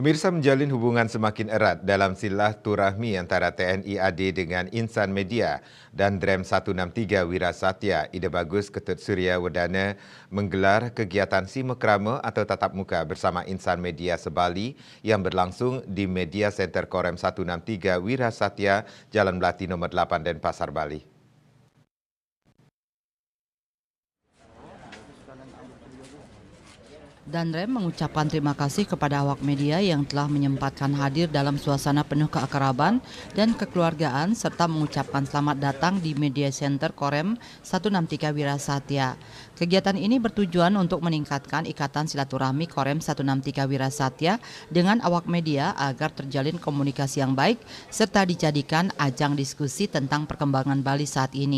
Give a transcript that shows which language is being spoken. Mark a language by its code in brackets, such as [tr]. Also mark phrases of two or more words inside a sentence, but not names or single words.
[id] Pemirsa, menjalin hubungan semakin erat dalam silaturahmi antara TNI AD dengan insan media dan Drem 163 Wirasatya Ide Bagus Ketut Surya Wedana menggelar kegiatan simekrama atau tatap muka bersama insan media se-Bali yang berlangsung di Media Center Korem 163 Wirasatya, Jalan Melati nombor 8 Denpasar, Bali. Danrem mengucapkan terima kasih kepada awak media yang telah menyempatkan hadir dalam suasana penuh keakraban dan kekeluargaan serta mengucapkan selamat datang di Media Center Korem 163 Wirasatya. Kegiatan ini bertujuan untuk meningkatkan ikatan silaturahmi Korem 163 Wirasatya dengan awak media agar terjalin komunikasi yang baik serta dijadikan ajang diskusi tentang perkembangan Bali saat ini.